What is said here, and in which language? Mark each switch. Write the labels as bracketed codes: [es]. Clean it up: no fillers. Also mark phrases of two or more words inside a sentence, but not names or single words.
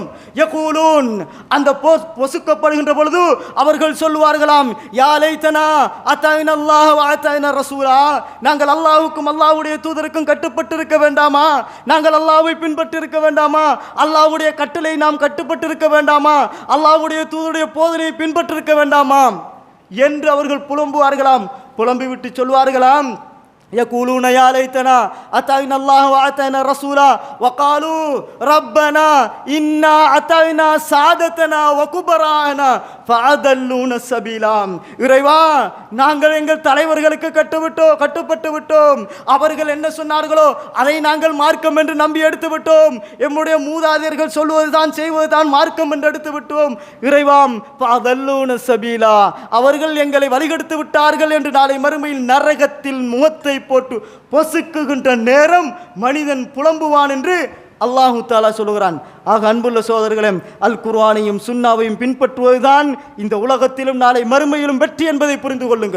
[ta] யகூலூன், அந்த பொசுக்கப்படுகின்ற பொழுது அவர்கள் சொல்லுவார்களாம், [ar] يا ليتنا أطعنا الله وأطعنا رسولا, [ta] நாங்கள் அல்லாஹ்வுக்கும் அல்லாஹ்வுடைய தூதருக்கும் கட்டுப்பட்டு இருக்க வேண்டாமா? நாங்கள் அல்லாஹ்வை பின்பற்றி இருக்க வேண்டாமா? அல்லாஹ்வுடைய கட்டளை நாம் கட்டுப்பட்டு இருக்க வேண்டாமா? அல்லாஹ்வுடைய தூதருடைய போதனையை பின்பற்றி இருக்க வேண்டாமா என்று அவர்கள் புலம்புவார்களாம். புலம்பிவிட்டு சொல்வார்களாம், [ar] يقولون يا ليتنا أطعنا الله وأطعنا رسولا وقالوا ربنا إنا أطعنا سادتنا وكبراءنا فأضلونا السبيلا. [ta] இறைவா, நாங்கள் எங்கள் தலைவர்களுக்கு கட்டுப்பட்டு விட்டோம். அவர்கள் என்ன சொன்னார்களோ அதை நாங்கள் மார்க்கம் என்று நம்பி எடுத்து விட்டோம். எம்முடைய மூதாதையர்கள் சொல்வதுதான் செய்வதுதான் மார்க்கம் என்று எடுத்து விட்டோம். இறைவாம், [ar] فأضلونا السبيلا, [ta] அவர்கள் எங்களை வழிகெடுத்து விட்டார்கள் என்று நாளை மறுமையில் நரகத்தில் முகத்தை போட்டு பொசுக்குகின்ற நேரம் மனிதன் புலம்புவான் என்று [ar] الله تعالى [ta] சொல்லுகிறான். ஆக அன்புள்ள சோதரர்களே, அல் குர்ஆனையும் சுன்னாவையும் பின்பற்றுவதுதான் இந்த உலகத்திலும் நாளை மறுமையிலும் வெற்றி என்பதை புரிந்து கொள்ளுங்கள்.